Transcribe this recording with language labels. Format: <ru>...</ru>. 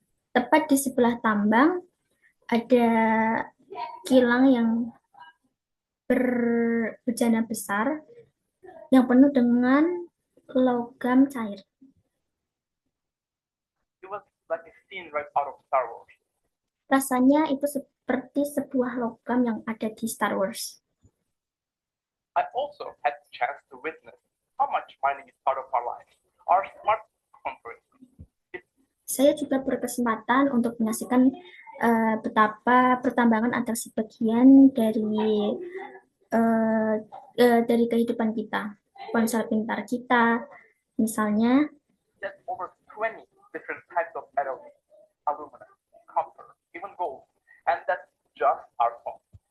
<id>Tepat di sebelah tambang ada kilang yang berbejana besar yang penuh dengan logam cair.</id> <en>It was like a scene right out of Star Wars.</en> <id>Rasanya itu seperti sebuah logam yang ada di Star Wars.</id> <en>I also had the chance to witness how much mining is part of our lives. Our smartphone, for instance.</en> <id>Saya juga berkesempatan untuk menyaksikan betapa pertambangan adalah sebagian dari kehidupan kita. Ponsel pintar kita, misalnya.</id> <en>There's over 20 different types of metals, aluminum, copper, even gold, and that's just our phone.</en>